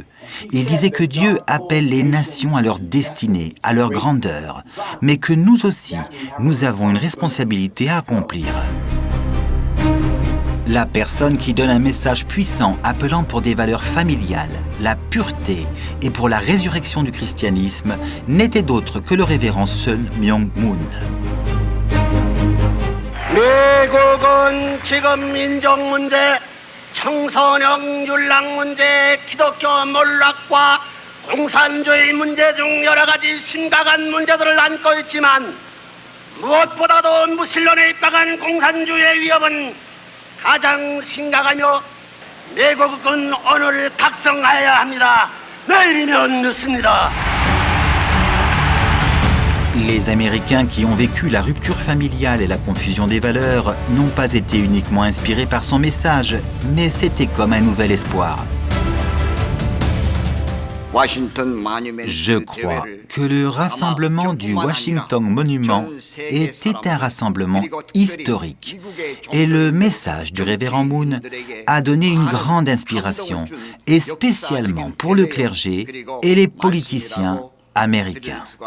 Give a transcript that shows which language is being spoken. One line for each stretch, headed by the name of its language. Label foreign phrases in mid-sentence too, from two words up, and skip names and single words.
French: Il disait que Dieu appelle les nations à leur destinée, à leur grandeur, mais que nous aussi, nous avons une responsabilité à accomplir. La personne qui donne un message puissant appelant pour des valeurs familiales, la pureté et pour la résurrection du christianisme n'était d'autre que le révérend Sun Myung Moon.
Korean: 미국은 지금 민족 문제, 청소년 윤락 문제, 기독교 몰락과 공산주의 문제 중 여러 가지 심각한 문제들을 안고 있지만 무엇보다도 무신론에 입각한 공산주의의 위협은 가장 심각하며 미국은 오늘 각성하여야 합니다. 내일이면 늦습니다.
French: Les Américains qui ont vécu la rupture familiale et la confusion des valeurs n'ont pas été uniquement inspirés par son message, mais c'était comme un nouvel espoir. Je crois que le rassemblement du Washington Monument était un rassemblement historique et le message du révérend Moon a donné une grande inspiration, et spécialement pour le clergé et les politiciens américains.